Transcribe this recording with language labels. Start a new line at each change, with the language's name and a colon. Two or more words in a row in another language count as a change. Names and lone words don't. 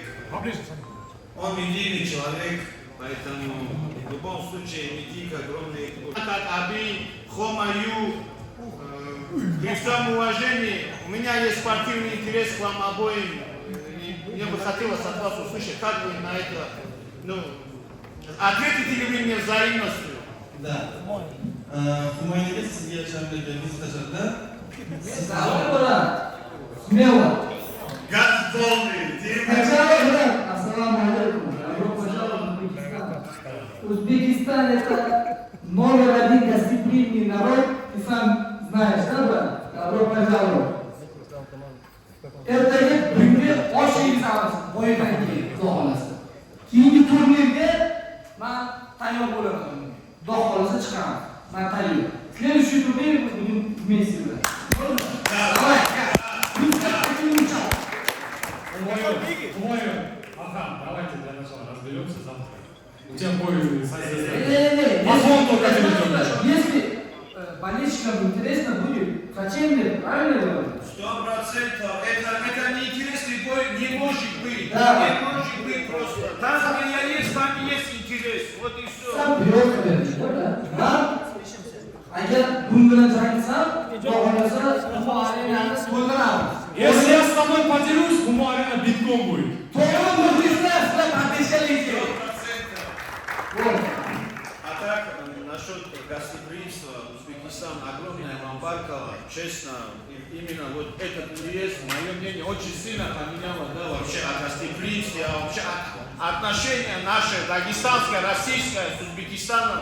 Russian: Он медийный человек, поэтому в любом случае медийка огромный. Как Аби, Хомаю, при всем уважении, у меня есть спортивный интерес к вам обоим. Мне бы хотелось от вас услышать, как вы на это, ответите ли вы мне взаимностью? Да.
Uzbek: Humayniga sizga Shamil aka yuz tashakkur.
Russian: Смело. Газ полный. Ассаламу алейкум. Добро пожаловать в Узбекистан. Узбекистан это номер один гостеприимный народ. Ты сам знаешь, да, брат? Добро пожаловать.
Uzbek: Ertaga bunga osh yeymiz boydan keyin, xudo xolasa. Keyingi turnirga men tayyor bo'laman. Xudo xolasa chiqaman. Men tayyor.
Russian: Следующий турнир мы будем вместе. Давай. Ахам, давайте для начала разберемся завтра. У тебя бой Если болельщикам интересно будет, зачем мне? Правильно говорю? 100%. Это неинтересный бой не может быть. Да. Не может быть просто. Там, где я есть, там и есть интерес. Вот и все. Сам вперед, да?
Uzbek: Agar bunga jangtsam, xudo xolasa, Humo-Arenani to'ldiramiz.
Russian: Если я с тобой поделюсь, Humo-Arena битком будет.
Uzbek: To'g'ri, muxlislar sizlar поддержкалите.
Russian: А так, насчет гостеприимства Узбекистана, огромное вам Баркало, честно, именно вот этот приезд, мое мнение, очень сильно поменяло, да, вообще о гостеприимстве, вообще отношения наши, дагестанское, российское с Узбекистаном.